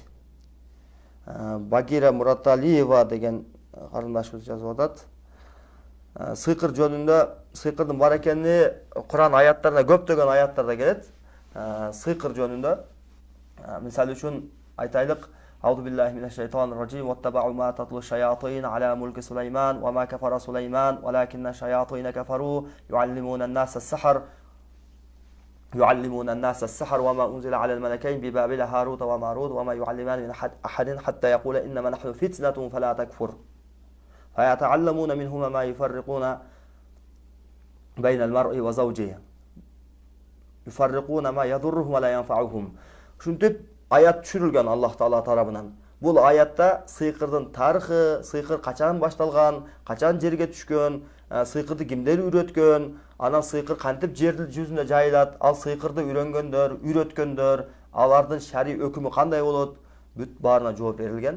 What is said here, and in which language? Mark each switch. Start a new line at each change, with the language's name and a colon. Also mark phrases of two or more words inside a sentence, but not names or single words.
Kyrgyz: Багира Мураталиева деген карындашыбыз жазып атат. Сыйкыр жөнүндө, сыйкырдын бар экени Куран аяттарында, көптөгөн аяттарда келет. Сыйкыр жөнүндө мисалы үчүн айтайлык:
Arabic: أعوذ بالله من الشيطان الرجيم. واتبعوا ما تتلو الشياطين على ملك سليمان وما كفر سليمان ولكن الشياطين كفروا يعلمون الناس السحر يعلمون الناس السحر وما أنزل على الملكين ببابل هاروت وماروت وما يعلمان من أحد حتى يقول إنما نحن فتنة فلا تكفر فيتعلمون منهما ما يفرقون بين المرء وزوجه يفرقون ما يضرهم ولا ينفعهم.
Kyrgyz: Шунтип аят түшүрүлгөн Аллах Таала тарабынан. Бул аятта сыйкырдын тарыхы, сыйкыр качан башталган, качан жерге түшкөн, сыйкырды кимдер үйрөткөн, анан сыйкыр кантип жер жүзүнө жайылат, ал сыйкырды үйрөнгөндөр, үйрөткөндөр, алардын шари өкүмү кандай болот, бүт баарына жооп берилген.